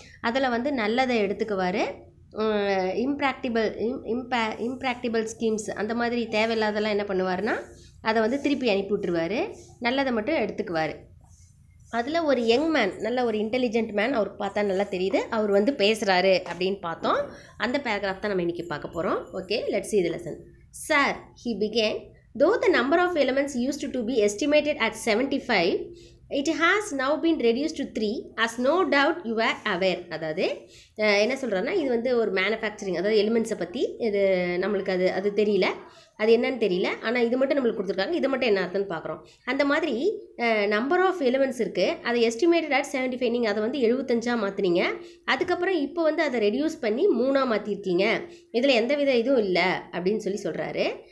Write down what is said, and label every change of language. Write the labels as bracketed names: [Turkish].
[Tamil] அதில் வந்து நல்லதை எடுத்துக்குவார், இம்ப்ராக்டிபிள் ஸ்கீம்ஸ் அந்த மாதிரி தேவையில்லாதெல்லாம் என்ன பண்ணுவார்னா அதை வந்து திருப்பி அனுப்பி விட்டுருவார், நல்லதை மட்டும் எடுத்துக்குவார். அதில் ஒரு யங் மேன், நல்ல ஒரு இன்டெலிஜென்ட் மேன், அவருக்கு பார்த்தா நல்லா தெரியுது, அவர் வந்து பேசுகிறாரு அப்படின்னு பார்த்தோம். அந்த பேராகிராஃப் தான் நம்ம இன்றைக்கி பார்க்க போகிறோம். [English] Okay, let's see the lesson. Sir, he began, though the number of elements used to be estimated at 75, it has now been reduced to 3, as no doubt you are aware. [Tamil] அதாவது என்ன சொல்கிறேன்னா, இது வந்து ஒரு மேனுஃபேக்சரிங், அதாவது எலிமெண்ட்ஸை பற்றி இது நம்மளுக்கு அது தெரியல, அது என்னன்னு தெரியல, ஆனால் இது மட்டும் நம்மளுக்கு கொடுத்துருக்காங்க, இது மட்டும் என்ன அர்த்தம்னு பார்க்குறோம். அந்த மாதிரி நம்பர் ஆஃப் எலிமெண்ட்ஸ் இருக்குது, அதை [English] estimated at 75, [Tamil] நீங்கள் அதை வந்து 75 மாற்றினீங்க. அதுக்கப்புறம் இப்போ வந்து அதை ரெடியூஸ் பண்ணி 3 மாற்றிருக்கீங்க, இதில் எந்த வித இதுவும் இல்லை அப்படின்னு சொல்கிறாரு.